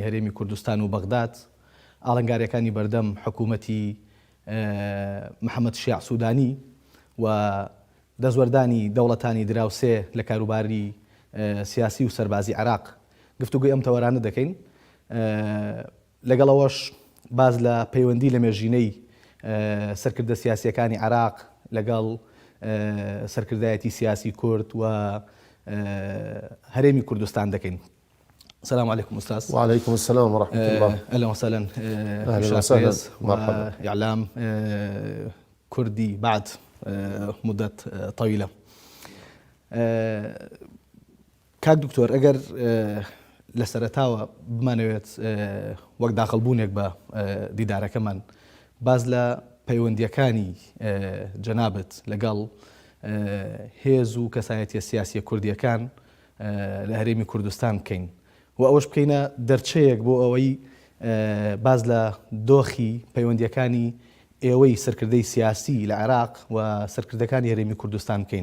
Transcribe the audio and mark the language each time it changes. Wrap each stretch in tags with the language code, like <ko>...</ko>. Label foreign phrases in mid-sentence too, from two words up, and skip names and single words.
<ckb>هەرێمی کوردستان و بەغداد ئاڵنگاریەکانی بەردەم حکوومەتی محەممەد شیع سوودانی و دەزوەردانی دەوڵەتانی دراوسێ لە کاروباری سیاسی و سەربازی عێراق گفتوگوی ئەم تەوەرانە دەکەین لەگەڵەوەش باز لە پەیوەندی لە مێژینەی سەرکردە سیاسیەکانی عێراق لەگەڵ سەرکردایەتی سیاسی کورد و هەرێمی کوردستان دەکەین.</ckb> <ar>السلام عليكم أستاذ. وعليكم السلام ورحمة الله. أهلا وسهلا. أهلا وسهلا. مرحبا. إعلام كردي بعد مدة طويلة.</ar> <ckb>كاك دكتور ئەگەر لە سەرەتاوە بمانەوێت وەک داخەڵبوونێک بە دیدارەکەمان باز لە پەیوەندیەکانی جەنابەت لەگەڵ هێز و کەسایەتیە سیاسیە کوردیەکان لە هەرێمی کوردستان بکەین و ئەوەش بکەینە دەرچەیەک بۆ ئەوەی باز لە دۆخی پەیوەندیەکانی ئێوەی سەرکردەی سیاسی لە عێراق و سەرکردەکانی هەرێمی کوردستان بکەین.</ckb>